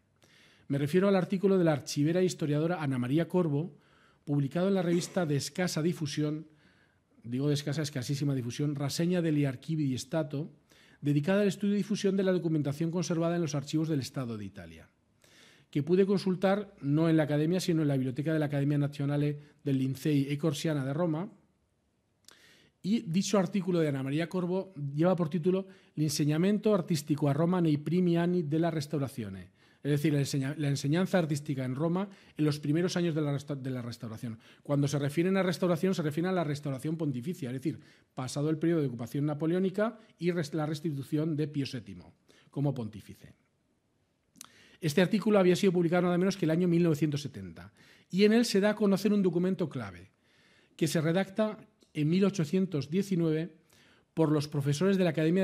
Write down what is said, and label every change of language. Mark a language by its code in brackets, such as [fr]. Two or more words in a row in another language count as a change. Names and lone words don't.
[es] Me refiero al artículo de la archivera e historiadora Ana María Corbo, publicado en la revista de escasa difusión, digo de escasísima difusión, Raseña degli Archivi di Stato, dedicada al estudio y difusión de la documentación conservada en los archivos del Estado de Italia, que pude consultar no en la Academia, sino en la Biblioteca de la Academia Nazionale del Lincei e Corsiana de Roma. Y dicho artículo de Ana María Corbo lleva por título L'insegnamento artistico a Roma nei primi anni della Restaurazione, es decir, la enseñanza artística en Roma en los primeros años de la Restauración. Cuando se refieren a restauración, se refieren a la restauración pontificia, es decir, pasado el periodo de ocupación napoleónica y la restitución de Pío VII como pontífice. Este artículo había sido publicado nada menos que el año 1970 y en él se da a conocer un documento clave que se redacta en 1819 por los profesores de la Academia